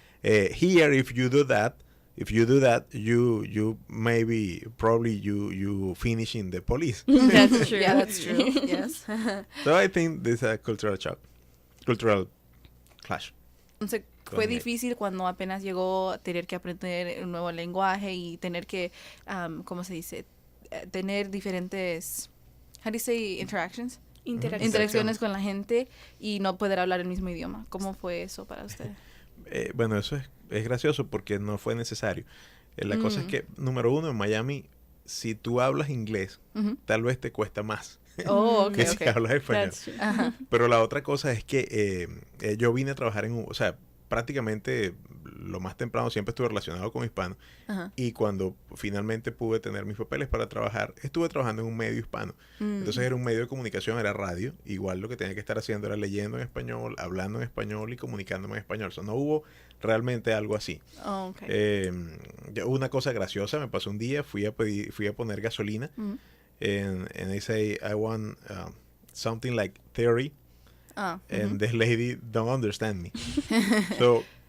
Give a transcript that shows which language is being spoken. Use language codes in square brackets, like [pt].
[en] Here, if you do that, you maybe probably you finish in the police. That's true. Yeah, that's true. Yes. So I think this is a cultural clash. [es] Entonces, fue difícil cuando apenas llegó tener que aprender un nuevo lenguaje y tener que, ¿cómo se dice? Tener diferentes, [en] how do you say interactions? [es] Interacciones con la gente y no poder hablar el mismo idioma. ¿Cómo fue eso para usted? Bueno, eso es gracioso porque no fue necesario. La cosa es que, número uno, en Miami, si tú hablas inglés, tal vez te cuesta más [en] Oh, okay, [es] que [en] okay. [es] si hablas español. [en] That's true. Ajá. [es] Pero la otra cosa es que yo vine a trabajar o sea, prácticamente lo más temprano siempre estuve relacionado con hispanos. Ajá. Y cuando finalmente pude tener mis papeles para trabajar, estuve trabajando en un medio hispano. Entonces era un medio de comunicación, era radio. Igual lo que tenía que estar haciendo era leyendo en español, hablando en español y comunicándome en español. O sea, no hubo realmente algo así. [en] Oh, okay. [es] Una cosa graciosa me pasó un día, fui a poner gasolina. [en] And I say, I want something like theory. And the lady don't understand me. So